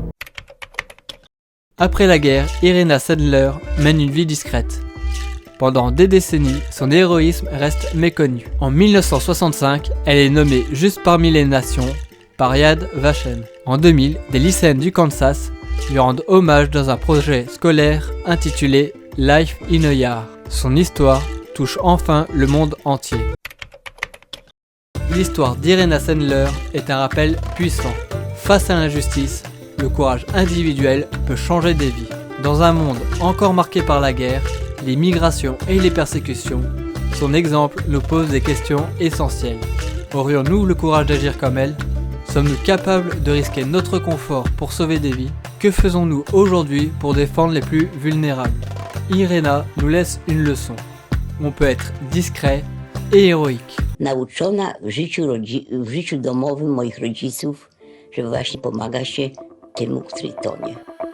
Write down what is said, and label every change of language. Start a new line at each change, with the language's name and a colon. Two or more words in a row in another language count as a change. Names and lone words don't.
French: Après la guerre, Irena Sendler mène une vie discrète. Pendant des décennies, son héroïsme reste méconnu. En 1965, elle est nommée juste parmi les nations par Yad Vashem. En 2000, des lycéennes du Kansas lui rendent hommage dans un projet scolaire intitulé Life in a Yar. Son histoire touche enfin le monde entier. L'histoire d'Irena Sendler est un rappel puissant. Face à l'injustice, le courage individuel peut changer des vies. Dans un monde encore marqué par la guerre, les migrations et les persécutions, son exemple nous pose des questions essentielles. Aurions-nous le courage d'agir comme elle ? Sommes-nous capables de risquer notre confort pour sauver des vies ? Que faisons-nous aujourd'hui pour défendre les plus vulnérables ? Irena nous laisse une leçon. On peut être discret et héroïque.
Polish: Nauczona w życiu domowym moich rodziców, żeby właśnie pomagać się temu, który tonie.